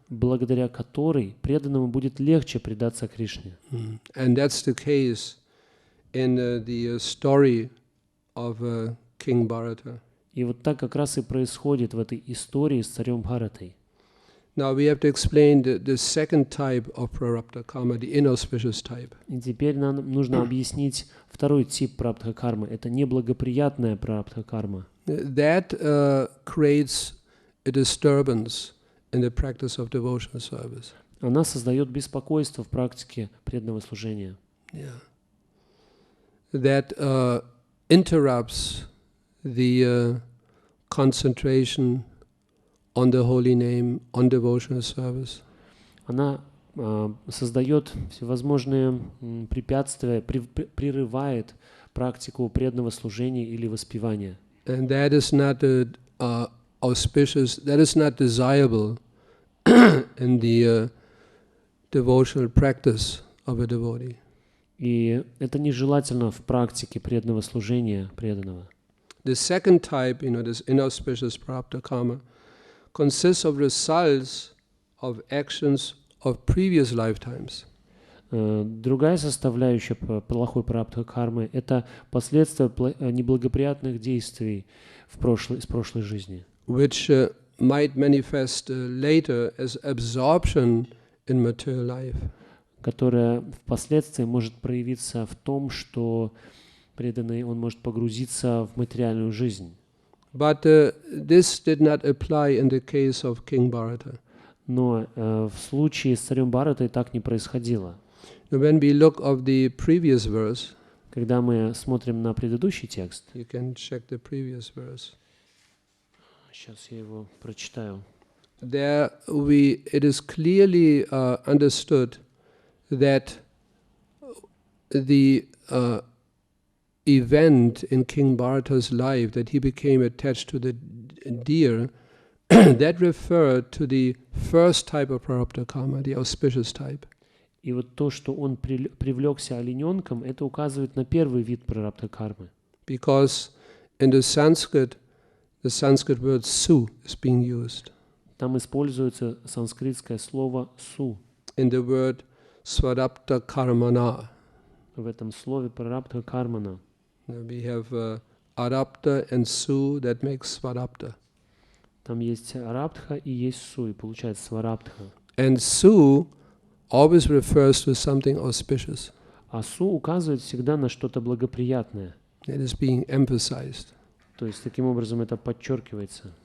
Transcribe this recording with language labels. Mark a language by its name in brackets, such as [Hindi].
[Russian] благодаря которой преданному будет легче предаться Кришне. [English] And that's the case in the story of King Bharata. [Russian] И вот так как раз и происходит в этой истории с царем Бхаратой. [English] Now we have to explain the second type of prarabdha karma, the inauspicious type. [Russian] И теперь нам нужно объяснить второй тип прарабдха кармы. Это неблагоприятная прарабдха карма. [English] That creates a disturbance in the practice of devotional service. [Russian] Она создает беспокойство в практике преданного служения. [English] Yeah. That interrupts the concentration on the holy name, on devotional service. [Russian] Она создает всевозможные препятствия, прерывает практику преданного служения или воспевания. [English] And that is not auspicious, that is not desirable in the devotional practice of a devotee. [Russian] И это нежелательно в практике преданного служения преданного. [English] The second type, this inauspicious prarabdha karma, consists of results of actions of previous lifetimes. [Russian] Другая составляющая плохой прарабдха кармы – это последствия неблагоприятных действий из прошлой жизни, [English] Which might manifest later as absorption in material life. [Russian] которая впоследствии может проявиться в том, что преданный, он может погрузиться в материальную жизнь. [English] But this did not apply in the case of King Bharata. [Russian] Но в случае с царем Бхаратой так не происходило. [English] When we look of the previous verse, [Russian] Когда мы смотрим на предыдущий текст, [English] you can check the previous verse. [Russian] сейчас я его прочитаю. [English] it is clearly understood that the event in King Bharata's life that he became attached to the deer, that referred to the first type of prarabdha karma, the auspicious type. [Russian] И вот то, что он привлекся олененком, это указывает на первый вид прарабдха кармы. [English] Because in the Sanskrit word su is being used. [Russian] Там используется санскритское слово су. [English] In the word swarabdha karmana. [Russian] В этом слове прарабдха кармана. [English] We have arabdha and su that makes swarabdha. [Russian] Там есть арабдха и есть су, и получается сварабдха. [English] And su always refers to something auspicious. [Russian] А су указывает всегда на что-то благоприятное. [English] It is being emphasized. [Russian] То есть таким образом это подчеркивается.